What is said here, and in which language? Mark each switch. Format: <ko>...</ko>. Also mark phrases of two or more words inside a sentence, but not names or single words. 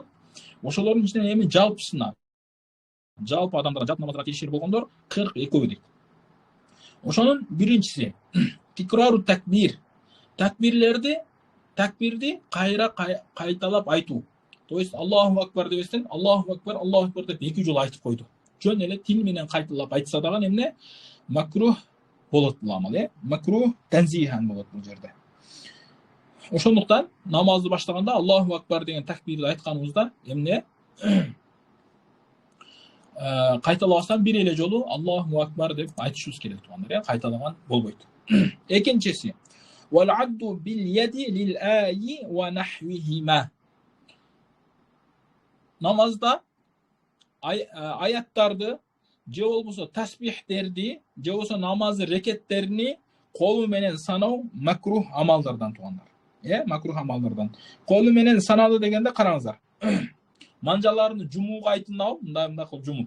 <ky>Ошолордун ичинен эми жалпысына, жалпы адамдарга, жалпы намаздарга тиешелүү болгондор 42 дейт. Ошонун биринчиси</ky> <ar>تكرار التكبير.</ar> <ky>Такбирди кайра кайталап айтуу.</ky> <ru>То есть</ru> <ar>الله أكبر</ar> <ky>дебестен</ky> <ar>الله أكبر</ar> <ky>деп 2 жолу айтып койду. Жөн эле тил менен кайталап айтса дагы эмне макрух болот бул амал,</ky> <ar>مكروه تنزيها</ar> <ky>болот бул жерде. Ошондуктан намазды баштаганда</ky> <ar>الله أكبر</ar> <ky>деген такбирди айтканыбызда эмне кайталабастан бир эле жолу</ky> <ar>الله أكبر</ar> <ky>деп айтышыбыз керек тугандар, кайталаган болбойт.</ky> <ar>Экинчиси والعد باليد للآي ونحوهما.</ar> <ky>Намазда аяттарды же болбосо тасбихтерди, же болбосо намаз рекеттерини колу менен саноо макрух амалдардан тугандар. Макрух амалдардан. Колу менен санады дегенде караңыздар. Манжаларын жумууга айтынабы, мындай кылып жумуп.</ky>